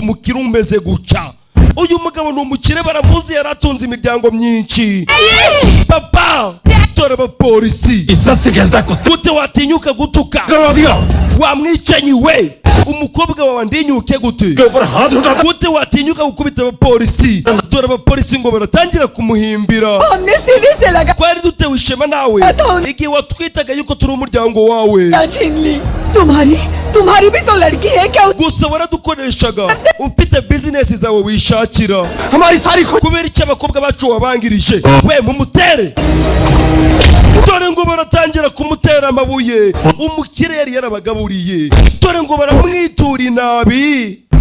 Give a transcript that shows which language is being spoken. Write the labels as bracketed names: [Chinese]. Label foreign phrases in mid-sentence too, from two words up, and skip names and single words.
[Kinyarwanda] umukire umeze guca uyu mugabo ni umukire baramuzi yaratunze imiryango myinshi papa dore abapolisi gute watinyuka gutuka wamwicanyi we umukobwa wawe ndinyuke gute gute watinyuka gukubita abapolisi dore abapolisi ngo baratangira kumuhimbira twari dutewe ishema nawe igihe watwitaga yuko turi umuryango wawe [Hindi] तुम्हारी भी तो लड़की है क्या [Kinyarwanda] gusa waradukoreshaga ufite business zawe wishakira kubera icyo abakobwa bacu wabangirije we mumutere dore ngo baratangira kumutera amabuye umukire yari yarabagaburiye dore ngo baramwitura inabi